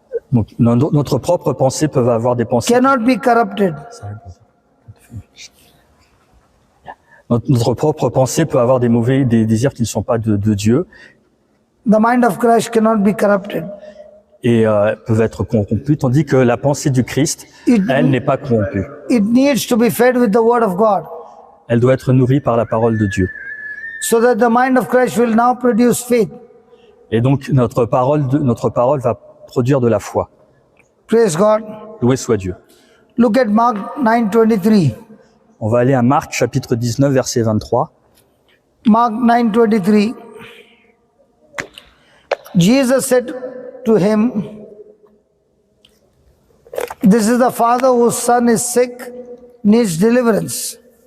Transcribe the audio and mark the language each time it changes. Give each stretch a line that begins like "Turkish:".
French: donc notre propre pensée peut avoir des pensées.
English: cannot be corrupted.
French: Notre propre pensée peut avoir des désirs qui ne sont pas de Dieu
English: The mind of Christ cannot be corrupted.
French: et peuvent être corrompus, tandis que la pensée du Christ, elle n'est pas corrompue.
English: It needs to be fed with the word of God,
French: Elle doit être nourrie par la parole de Dieu.
English: so that the mind of Christ will now produce faith.
French: Et donc notre parole va produire de la foi.
English: Praise God.
French: Loué soit Dieu.
English: Look at Mark 9:23.
French: On va aller à Marc chapitre 19 verset 23.
English: Mark 9:23. Jesus said to him, "This is the father whose son is sick, needs deliverance."